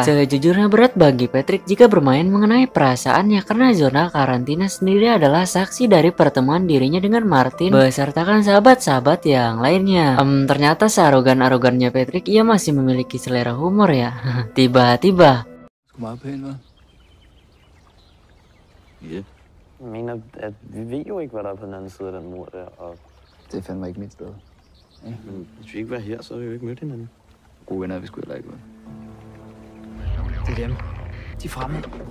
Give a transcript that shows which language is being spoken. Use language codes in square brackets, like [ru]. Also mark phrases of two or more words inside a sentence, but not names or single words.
[id] Sejujurnya berat bagi Patrick jika bermain mengenai perasaannya, karena zona karantina sendiri adalah saksi dari pertemuan dirinya dengan Martin besertakan sahabat-sahabat yang lainnya. Ternyata searogan-arogannya Patrick, ia masih memiliki selera humor ya. Tiba-tiba. [da] Ja. Jeg mener, at vi ved jo ikke, hvad der er på den anden side af den mur der, og Det er fandme ikke mit sted. hvis vi ikke var her, så havde vi jo ikke mødt hinanden. Gode venner er vi sgu heller ikke. Det er dem. De er fremme.